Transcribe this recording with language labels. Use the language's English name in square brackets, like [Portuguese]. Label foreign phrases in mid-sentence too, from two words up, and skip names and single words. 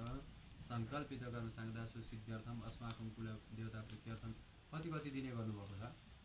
[Sanskrit] संकल्पित कर्म सांगदा सुसिद्ध्यर्थम अस्माकं कुल देवता प्रीत्यर्थम [Nepali] कति दिने गर्नुभएको छ